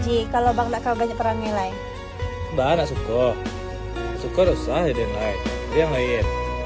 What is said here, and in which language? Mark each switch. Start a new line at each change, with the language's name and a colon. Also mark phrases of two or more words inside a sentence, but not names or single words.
Malay: kalau bang nak banyak perangai lain. Mbak nak suka. Suka usah jadi yang lain. Jadi yang lain.